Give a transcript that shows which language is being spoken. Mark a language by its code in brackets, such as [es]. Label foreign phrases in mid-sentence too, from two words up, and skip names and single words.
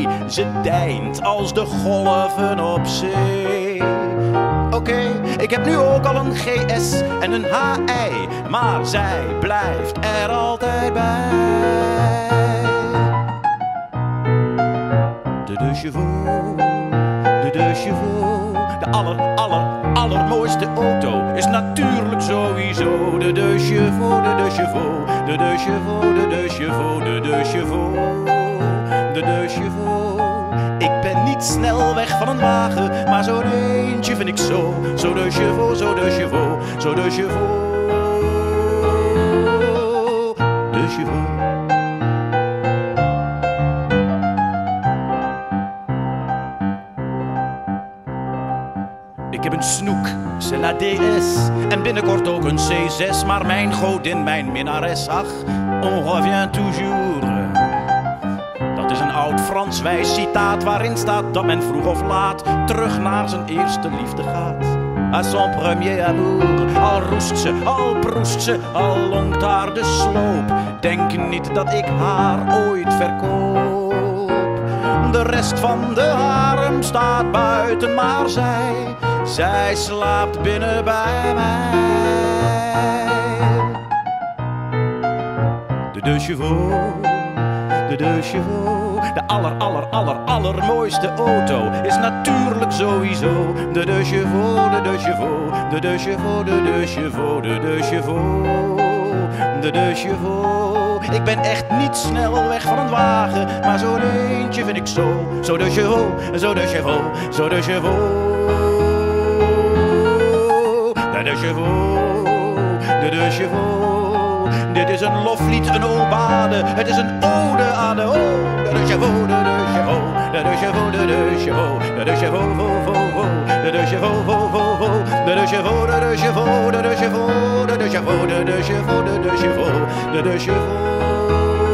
[nl] Ze deint als de golven op zee. Oké, ik heb nu ook al een GS en een HI, maar zij blijft er altijd bij. De deux chevaux, de deux chevaux. De allermooiste auto is natuurlijk sowieso de deux chevaux, de deux chevaux, de deux chevaux, de deux chevaux, de deux chevaux, de deux chevaux. Ik ben niet snel weg van een wagen, maar zo'n eentje vind ik zo. Zo deux chevaux, zo deux chevaux, zo deux chevaux, deux chevaux. Ik heb een snoek, [fr] c'est la DS, [nl] en binnenkort ook een C6. Maar mijn godin, mijn minnares, ach, [fr] on revient toujours. [nl] Dat is een oud Frans wijs citaat waarin staat dat men vroeg of laat terug naar zijn eerste liefde gaat. [fr] À son premier amour. [nl] Al roest ze, al proest ze, al longt haar de sloop. Denk niet dat ik haar ooit verkoop. De rest van de harem staat buiten, maar zij slaapt binnen bij mij. De deux chevaux, de deux chevaux. De allermooiste auto is natuurlijk sowieso de deux chevaux, de deux chevaux, de deux chevaux, de deux chevaux, de deux chevaux, de deux chevaux. Ik ben echt niet snel weg van een wagen, maar zo'n eentje vind ik zo. Zo deux chevaux, zo deux chevaux, zo deux chevaux, de deux chevaux, de deux chevaux. Dit is een loflied, een obade, het is een ode aan de de deux chevaux, de deux chevaux, de deux chevaux, de deux chevaux, de deux chevaux, de deux chevaux, de deux chevaux, de deux chevaux, de deux chevaux, de deux chevaux, de deux chevaux, de deux chevaux, de deux chevaux.